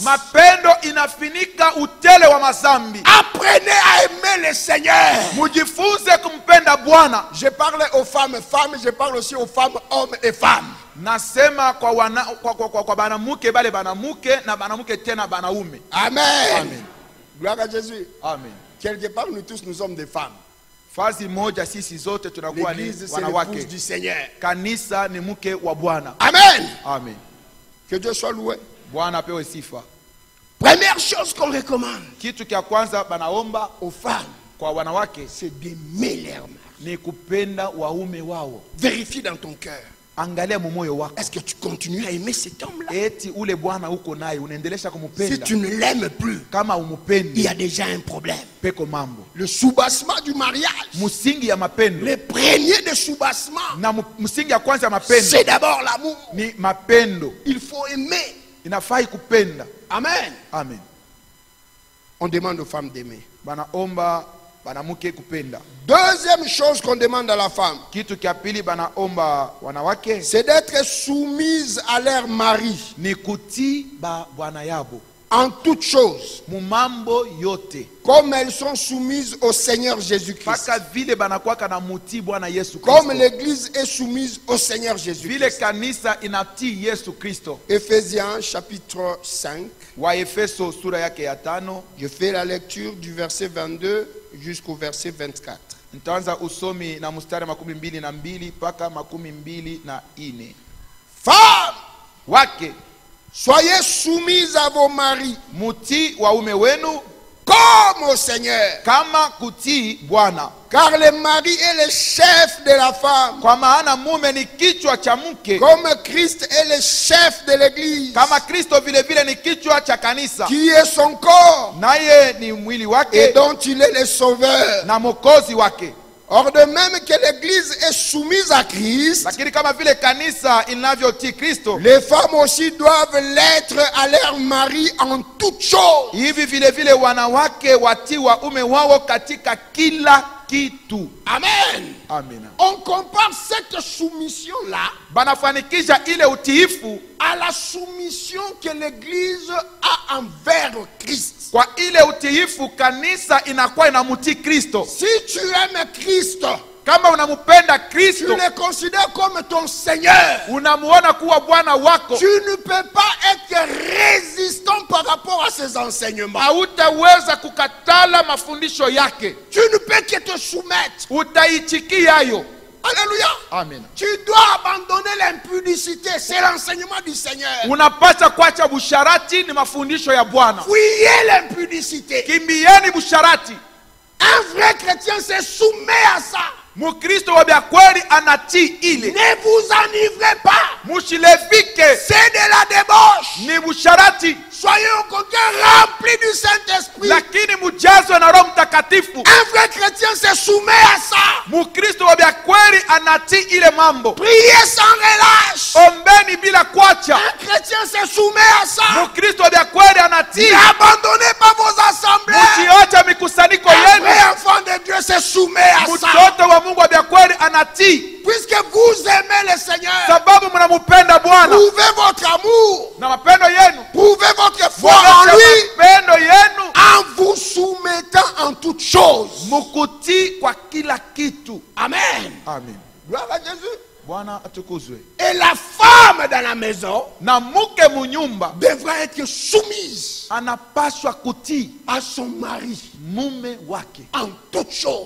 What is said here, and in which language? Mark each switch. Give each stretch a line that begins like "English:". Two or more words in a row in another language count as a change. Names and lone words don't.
Swahili: Mapendo inafinika utele wa mazambi.
French: Apprenez à aimer le Seigneur.
Swahili: Mujifunze kumpenda Bwana.
French: Je parle aux femmes, je parle aussi aux femmes, hommes et femmes.
Swahili: Nasema kwa banamuke bale banamuke na banamuke tena banaume. Amen. Amen.
French: Gloire à Jésus. Amen. Quelque part, nous tous, nous sommes des femmes.
Swahili: Fazi moja sisi zote tunakuwa ni
French: L'église, c'est
Swahili: wanawake.
French: l'épouse du Seigneur.
Swahili: Kanisa ni mke wa Bwana. Amen. Amen.
French: Que Dieu soit loué.
Swahili: Bwana apewe sifa.
French: Première chose qu'on recommande
Swahili: Kitu kia kwanza banaomba
French: aux femmes,
Swahili: kwa wanawake
French: c'est d'aimer leur mari.
Swahili: ni kupenda waume wao.
French: Vérifie dans ton cœur.
Swahili: Angalia mumoyo wako.
French: Est-ce que tu continues à aimer cet homme-là?
Swahili: Eti ule bwana uko naye unaendelesha kumupenda.
French: Si tu ne l'aimes plus,
Swahili: Kama umupendi,
French: il y a déjà un problème.
Swahili: peko mambo.
French: Le soubassement du mariage,
Swahili: Musingi ya mapendo.
French: le premier de soubassement,
Swahili: Na musingi ya kwanza ya mapendo
French: c'est d'abord l'amour.
Swahili: ni mapendo.
French: Il faut aimer.
Swahili: Inafai kupenda. Amen. Amen.
French: On demande aux femmes d'aimer.
Swahili: Banaomba banamuke kupenda.
French: Deuxième chose qu'on demande à la femme,
Swahili: Kitu kia pili banaomba wanawake
French: c'est d'être soumise à leur mari
Swahili: ni kutii ba bwana yabo
French: en toutes choses,
Swahili: mumambo yote,
French: comme elles sont soumises au Seigneur Jésus-Christ.
Swahili: paka vile banakwaka na mutii Bwana Yesu
French: Comme
Swahili: Kristo,
French: l'Église est soumise au Seigneur
Swahili: vile
French: Jésus-Christ.
Swahili: kanisa inatii Yesu Kristo.
French: Éphésiens chapitre 5.
Swahili: Wa Efeso sura yake ya 5,
French: Je fais la lecture du verset 22 jusqu'au verset 24.
Swahili: nitaanza usomi na mstari 22 paka 24.
French: Femmes,
Swahili: Wake
French: soyez soumises à vos maris
Swahili: mutii waume wenu
French: comme au Seigneur.
Swahili: kama kutii Bwana,
French: Car le mari est le chef de la femme,
Swahili: kwa maana mume ni kichwa cha mke,
French: comme Christ est le chef de l'Église,
Swahili: kama Kristo vile vile ni kichwa cha kanisa,
French: qui est son corps
Swahili: naye ni mwili
French: et
Swahili: wake
French: dont il est le sauveur.
Swahili: na mokozi wake.
French: Or de même que l'Église est soumise à Christ,
Swahili: Lakini kama vile kanisa inavyotii Kristo,
French: les femmes aussi doivent l'être à leur mari en toutes choses.
Swahili: hivi vile vile wanawake watii waume wao katika kila kitu. Amen. Amina.
French: On compare cette soumission-là
Swahili: Banafanikisha ile utiifu
French: à la soumission que l'Église a envers Christ.
Swahili: kwa ile utiifu kanisa inakuwa inamutii Kristo.
French: Si tu aimes Christ,
Swahili: Kama unamupenda
French: tu
Swahili: Kristo,
French: le considères comme ton Seigneur,
Swahili: unamuona kuwa Bwana wako,
French: tu ne peux pas être résistant par rapport à ses enseignements.
Swahili: hautaweza kukatala mafundisho yake,
French: Tu ne peux que te soumettre.
Swahili: utaichikia yo. Alléluia. Amen.
French: Tu dois abandonner l'impudicité. C'est l'enseignement du Seigneur.
Swahili: Unapata kuacha busharati, ni mafundisho ya Bwana.
French: Fuyez l'impudicité.
Swahili: Kimbieni busharati.
French: Un vrai chrétien se soumet à ça.
Swahili: Mukristo wa bya kweli anatii ile.
French: Ne vous enivrez pas.
Swahili: Mushilevike,
French: C'est de la débauche.
Swahili: ni busharati,
French: Soyez au contraire remplis du Saint-Esprit.
Swahili: lakini mujazwe na Roho Mtakatifu.
French: Un vrai chrétien se soumet à ça.
Swahili: Mukristo wa bya kweli anatii ile mambo.
French: Priez sans relâche.
Swahili: Ombeni bila kuacha.
French: Un chrétien se soumet à ça.
Swahili: Mukristo wa bya kweli anatii.
French: N'abandonnez pas vos assemblées.
Swahili: Musiocha mikusanyiko
French: Un
Swahili: yenu.
French: vrai enfant de Dieu se soumet à ça.
Swahili: Mtoto wa Mungu wa bya kweli anatii,
French: Puisque vous aimez le Seigneur,
Swahili: sababu mnamupenda Bwana
French: prouvez votre amour,
Swahili: na mapendo yenu,
French: prouvez votre foi en
Swahili: muoneshe
French: lui,
Swahili: mapendo yenu,
French: en vous soumettant en toutes choses.
Swahili: mukutii kwa kila kitu. Amen. Amen.
French: Gloire à Jésus.
Swahili: Bwana atukuzwe.
French: Et la femme dans la maison
Swahili: Na muke munyumba
French: devra être soumise
Swahili: anapaswa kutii
French: à son mari
Swahili: mume wake
French: en toutes choses,